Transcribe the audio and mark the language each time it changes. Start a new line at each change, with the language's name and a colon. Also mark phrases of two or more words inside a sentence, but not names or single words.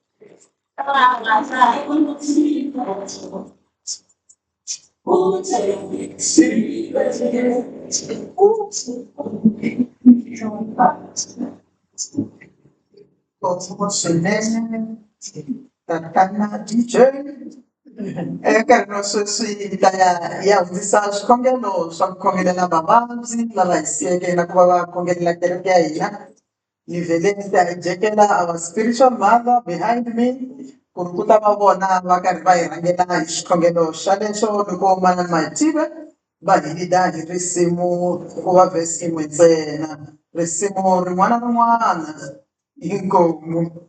Tsonga: Ngopfu swinene tatana DJ nkarhi wa sweswi hi ta ya hundzisa swikhongelo swa ku khongelela vavabyi lava hi siyeke na ku va va khongelela kereke ya hina ni vhele ni ta hijekela
English: our spiritual mother behind me
Tsonga: ku ri ku ta va vona va karhi va hi rhangela hi xikhongelo xalexo loko manana Mahitive va hi lida hi risimu ku va vhesi yin'we ntsena risimu rin'wana na rin'wana inkomu.